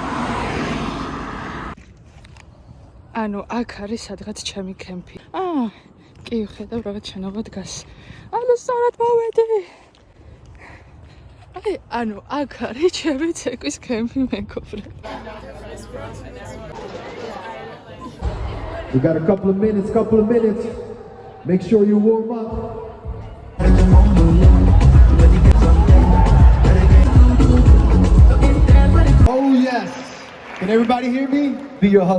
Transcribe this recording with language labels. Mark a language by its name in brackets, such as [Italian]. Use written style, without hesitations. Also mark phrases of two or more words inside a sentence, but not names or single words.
[Georgian] ანუ აქ არის სადღაც ჩემი კემპი. კი ვხედავ რაღაც შენობა დგას. ანუ სწორად მოვედი. ანუ აქ არის ჩემი ცეკვის კემპი მეგობრე. [English] We got a couple of minutes. Make sure you warm up. Oh yes. Can everybody hear me? Be your host.